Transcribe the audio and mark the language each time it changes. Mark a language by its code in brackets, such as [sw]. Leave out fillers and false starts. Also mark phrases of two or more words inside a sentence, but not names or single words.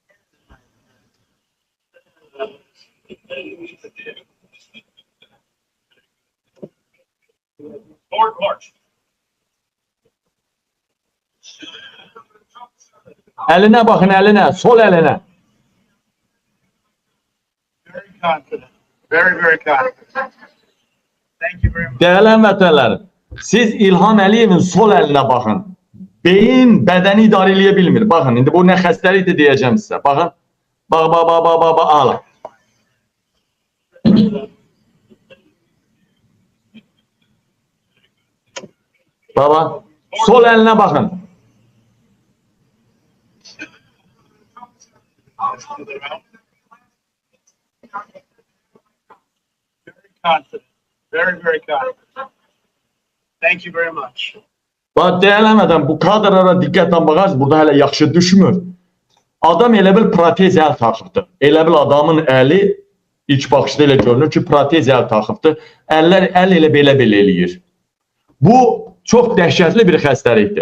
[az] Əlinə baxın, əlinə, sol əlinə. [en] Very confident. Very confident. Thank you very much. [az] Değerli həmvətənlərim, siz İlham Əliyevin sol əlinə baxın. Beyin bədəni idarə edə bilmir. Baxın, indi bu nə xəstəlikdir deyəcəm sizə. Baxın. Bax, ala. Baba, sol əlinə baxın. [en] Confident. Very confident. Thank you very much. [az] Bax, deyələmədən bu kadrlara diqqətlə baxarsınız, burada hələ yaxşı düşmür. Adam elə bil protez əl taxıbdır. Elə bil adamın əli ilk baxışda elə görünür ki, protez əl taxıbdır. Əl elə belə eləyir. Bu çox dəhşətli bir xəstəlikdir.